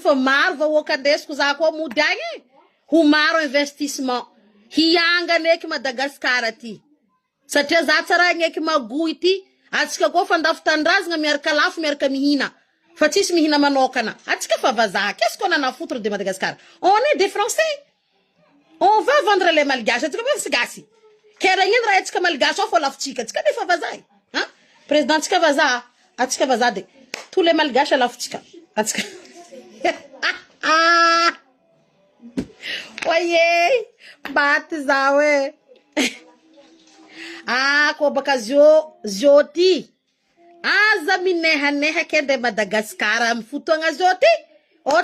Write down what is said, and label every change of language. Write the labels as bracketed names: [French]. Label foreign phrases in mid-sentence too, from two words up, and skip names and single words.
[Malagasy] fa maro vahoaka andesiko za koa mody agny ho maro investissement hiangana eky Madagascar aty satria za tsara agneky magoy ity atsika koa fa ndafitandrazagna miaraka lafo miaraka mihina fa tsisy mihina manokana atsika fa vazaha [French] qu'est-ce qu'on en a foutre de Madagascar on est des français on va vendre les malgaches [Malagasy] atsika fa sy gasy kera gn'ino raha atsika malgache ao fa lafotsika atsika defa vazaha président tsika vazaha atsika vazaha [French] de tous les malgaches [Malagasy] lafotsika atsika oye baty zao ko baka zio ty aza minehaneha ke nde Madagascar amy fotoagna zio ty